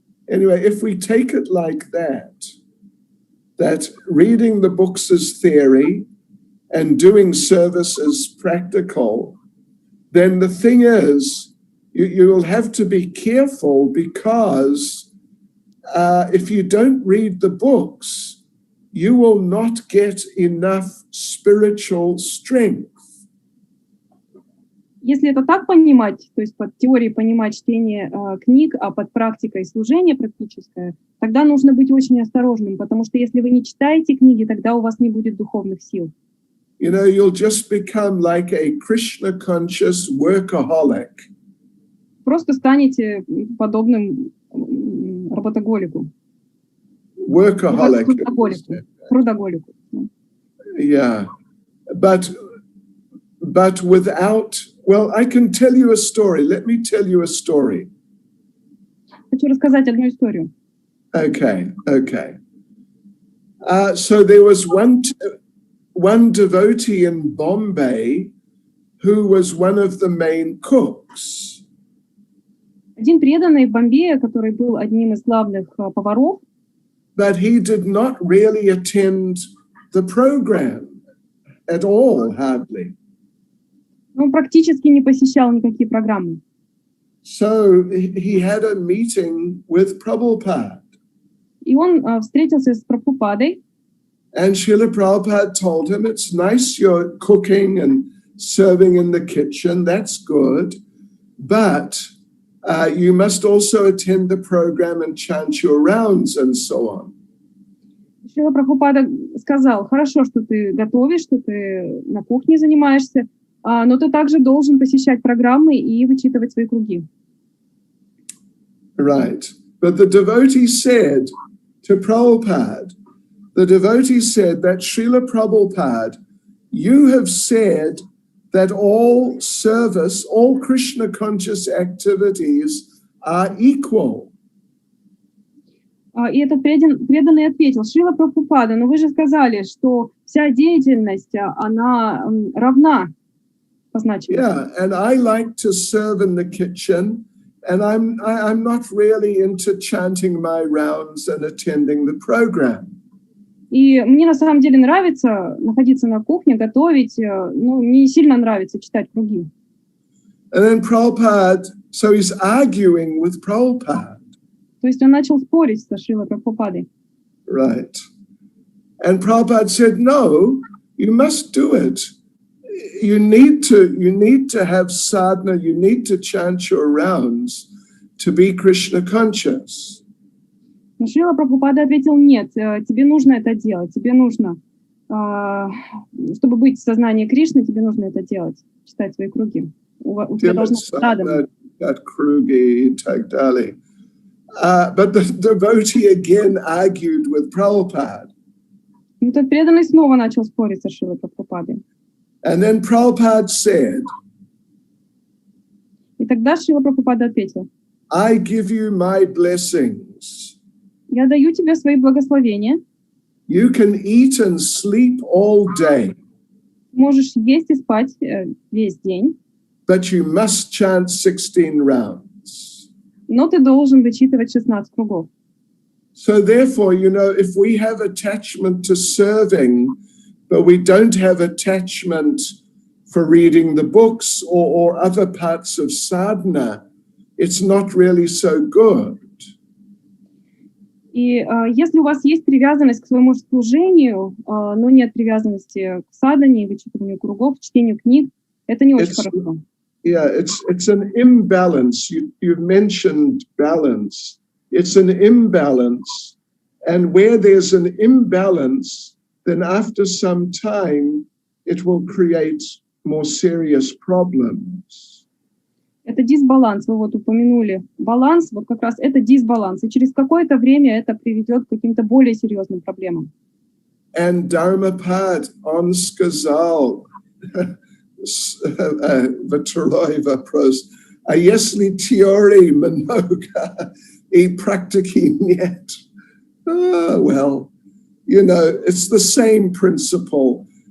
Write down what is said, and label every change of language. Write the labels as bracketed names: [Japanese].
[English] Anyway, if we take it like that reading the books is theory and doing service is practical, then the thing is, you will have to be careful because if you don't read the books, you will not get enough spiritual strength. [Russian] Если это так понимать, то есть под теорией понимать чтение книг, а под практикой служение практическое, тогда нужно быть очень осторожным, потому что если вы не читаете книги, тогда у вас не будет духовных сил. [English] You'll just become like a Krishna-conscious workaholic. [Russian] Просто станете подобным работоголику. [English] Workaholic. [Russian] Трудоголику. [English] Yeah, but without, well, I can tell you a story. Let me tell you a story. [Russian] Хочу рассказать одну историю. [English] Okay. So there was one devotee in Bombay who was one of the main cooks. [Russian] Один преданный в Бомбее, который был одним из главных поваров. [English] But he did not really attend the program at all, hardly. [Russian] Он практически не посещал никакие программы. [English] So he had a meeting with Prabhupada. [Russian] И он встретился с Прабхупадой. [English] And Srila Prabhupada told him, it's nice you're cooking and serving in the kitchen, that's good, but you must also attend the program and chant your rounds and so on. [Russian] Шрила Прабхупада сказал, хорошо, что ты готовишь, что ты на кухне занимаешься, но ты также должен посещать программы и вычитывать свои круги. [English] Right. But the devotee said to Prabhupada, that Srila Prabhupada, you have said that all service, all Krishna conscious activities are equal. [Russian] И этот преданный ответил, Шрила Прабхупада, но вы же сказали, что вся деятельность, она равна по значимости. [English] Yeah, and I like to serve in the kitchen, and I'm not really into chanting my rounds and attending the program. [Russian] И мне на самом деле нравится находиться на кухне, готовить, ну, не сильно нравится читать круги. [English] And then Prabhupada, so he's arguing with Prabhupada. [Russian] То есть он начал спорить со Шрилой Прабхупадой. [English] Right. And Prabhupada said, no, you must do it. You need to have sadhana, you need to chant your rounds to be Krishna conscious. [Russian] Но Шрила Прабхупада ответил, нет, тебе нужно это делать, тебе нужно, чтобы быть в сознании Кришны, тебе нужно это делать, читать свои круги. У тебя должна быть sadhana. [English] But the devotee again argued with Prabhupada. [Russian] И тот преданный снова начал спорить со Шрилой Прабхупадой. [English] And then Prabhupada said, [Russian] и тогда Шрила Прабхупада ответил, [English] I give you my blessings. [Russian] Я даю тебе свои благословения. [English] You can eat and sleep all day. [Russian] Можешь есть и спать весь день. [English] But you must chant 16 rounds. [Russian] Но ты должен вычитывать 16 кругов. [English] So therefore, if we have attachment to serving, but we don't have attachment for reading the books or other parts of sadhana, it's not really so good. [Russian] И если у вас есть привязанность к своему служению, но нет привязанности к садхане, вычитыванию кругов, чтению книг, это не очень хорошо. [English] Yeah, it's an imbalance. You've mentioned balance. It's an imbalance. And where there's an imbalance, then after some time, it will create more serious problems. [Russian] Это дисбаланс, вы вот упомянули. Баланс, вот как раз это дисбаланс. И через какое-то время это приведет к каким-то более серьезным проблемам. [English] And [Russian] Dharmapad, on сказал, второй вопрос, а если теории много и практики нет? [English] Well, it's the same principle.